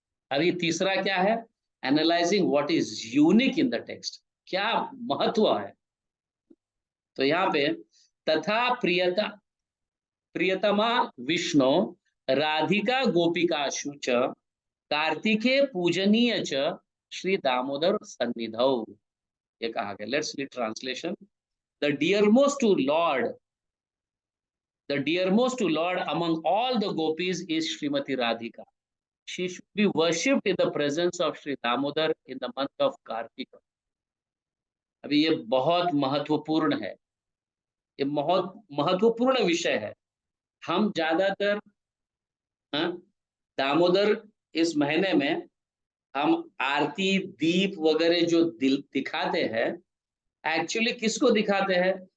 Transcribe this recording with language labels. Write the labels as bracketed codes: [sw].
[hi] अभी तीसरा क्या है, [en] analysing what is unique in the text, [hi] क्या महत्व है। [sa] तो यहाँ पे तथा प्रियतमा विष्णु राधिका गोपिकाशु च कार्तिके पूजनीय च श्री दामोदर सन्निधौ, [hi] ये कहा गया। [en] Let's read translation. The dearmost to Lord, the dearmost to Lord among all the gopis is Srimati Radhika. She should be worshipped in the presence of Sri Damodar in the month of Kartika. [hi] अभी ये बहुत महत्वपूर्ण है, ये बहुत महत्वपूर्ण विषय है। हम ज्यादातर दामोदर इस महीने में हम आरती दीप वगैरह जो दिखाते हैं, एक्चुअली किसको दिखाते हैं?